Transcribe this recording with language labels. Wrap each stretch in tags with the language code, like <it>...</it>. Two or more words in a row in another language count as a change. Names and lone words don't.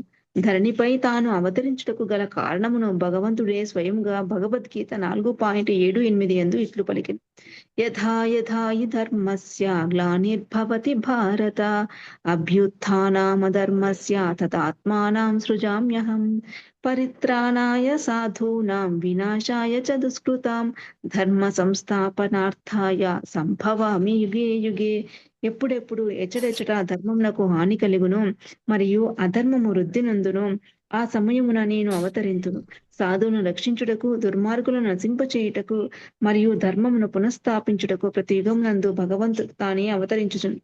<te>ధరణిపై తాను అవతరించుటకు గల కారణమును భగవంతుడే స్వయంగా భగవద్గీత 4.7-8 యందు ఇట్లు పలికిన.</te> <sa>యథా యథా హి ధర్మస్య గ్లానిర్భవతి భారత అభ్యుత్థానమధర్మస్య తదాత్మానం సృజామ్యహం పరిత్రాణాయ సాధూనాం వినాశాయ చ దుష్కృతాం ధర్మ సంస్థాపనార్థాయ సంభవామి యుగే యుగే.</sa> <te>ఎప్పుడెప్పుడు ఎచ్చడెచ్చట ధర్మమునకు హాని కలుగును మరియు అధర్మము వృద్ధి నందును ఆ సమయమున నేను అవతరింతును. సాధువును రక్షించుటకు, దుర్మార్గులను నశింపచేయుటకు మరియు ధర్మమును పునఃస్థాపించుటకు ప్రతి యుగమునందు భగవంతుడు తానే అవతరించుచును.</te>